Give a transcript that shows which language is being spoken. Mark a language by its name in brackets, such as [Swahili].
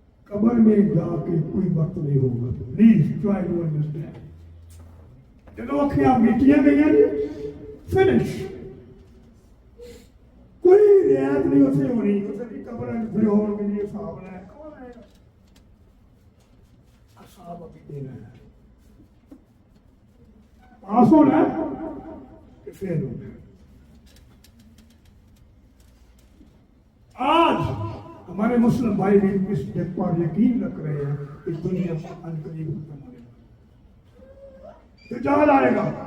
[Hindi] कब्र में जाके कोई वक्त नहीं होगा। [English] Please try to understand. [Punjabi] ਜਦੋਂ ਅੱਖਾਂ ਮੀਟੀਆਂ ਗਈਆਂ ਨੇ, ਫਿਨਿਸ਼, ਕੋਈ ਰਿਆਇਤ ਨਹੀਂ ਉੱਥੇ ਹੋਣੀ। ਉੱਥੇ ਦੀ ਕਬਰਾਂ ਫਿਰ ਹੋਣਗੇ ਜੀ, ਹਿਸਾਬ ਲੈ ਕੌਣ ਆਏਗਾ? ਹਿਸਾਬ ਅਭੀ ਦੇਣਾ [Hindi] है, पास होना है कि फेल होना है। आज हमारे मुस्लिम भाई भी इस पर यकीन रख रहे हैं कि दुनिया अनकरीब खत्म होने तो जाल आएगा।